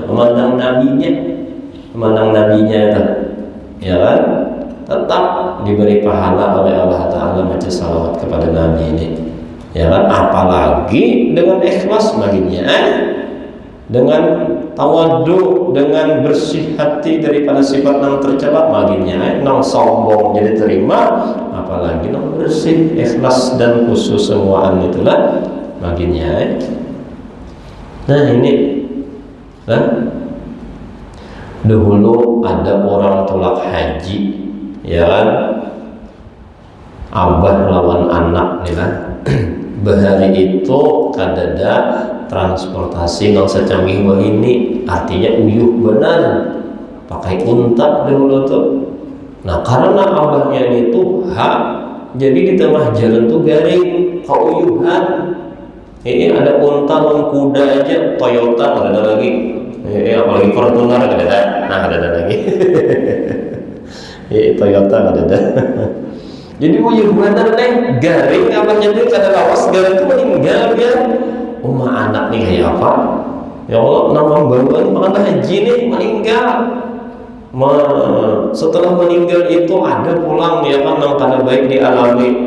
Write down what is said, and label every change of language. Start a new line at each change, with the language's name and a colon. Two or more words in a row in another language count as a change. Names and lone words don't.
Indonesian: memandang nabinya itu, ya kan, tetap diberi pahala oleh Allah Ta'ala baca salawat kepada Nabi ini, ya kan, apalagi dengan ikhlas baginya, dengan tawadhu, dengan bersih hati daripada sifat yang tercela baginya,
Banjar: nang sombong jadi terima, apalagi nang bersih, ikhlas dan khusus semuaan itulah baginya.
Indonesian: Nah ini, dahulu ada orang tolak haji, ya kan, abah lawan anak nih kan.
Banjar: Bahari itu kadada transportasi nggak secanggih ini, artinya uyuh benar, pakai unta dahulu tuh. Nah karena abahnya itu jadi di tengah jalan tuh garing keuyuhan.
Indonesian: Ini ada unta dan kuda aja, Toyota nggak ada lagi. Apalagi Fortuner nggak ada, nah nggak ada lagi. Toyota nggak ada.
Banjar: Jadi uyuh benar nih, garing abahnya itu kada lawas, garing itu meninggal dia.
Indonesian: Anak nih kayak apa?
Banjar: Ya Allah, nama baruan pengantar haji nih meninggal. Setelah meninggal itu ada pulang ya kan, yang kada baik dialami.